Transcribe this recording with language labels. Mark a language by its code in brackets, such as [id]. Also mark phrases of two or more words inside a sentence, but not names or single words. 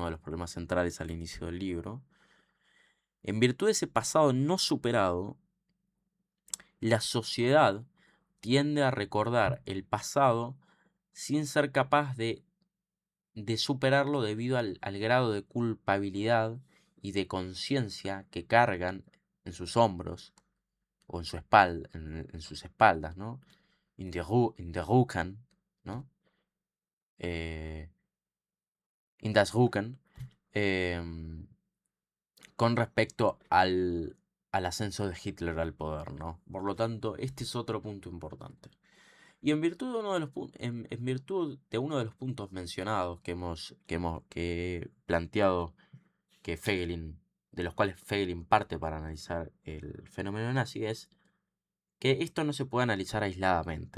[es] de los problemas centrales al inicio del libro, en virtud de ese pasado no superado, la sociedad tiende a recordar el pasado sin ser capaz de superarlo debido al grado de culpabilidad y de conciencia que cargan en sus hombros o en su espalda, en sus espaldas, ¿no? [de] In der Rücken, ¿no? Eh, in das Rücken, [es] em, con respecto al ascenso de Hitler al poder, ¿no? Por lo tanto, este es otro punto importante. Y en virtud de en virtud de uno de los puntos mencionados que he planteado, que Feiglin, de los cuales Feiglin parte para analizar el fenómeno nazi, es que esto no se puede analizar aisladamente.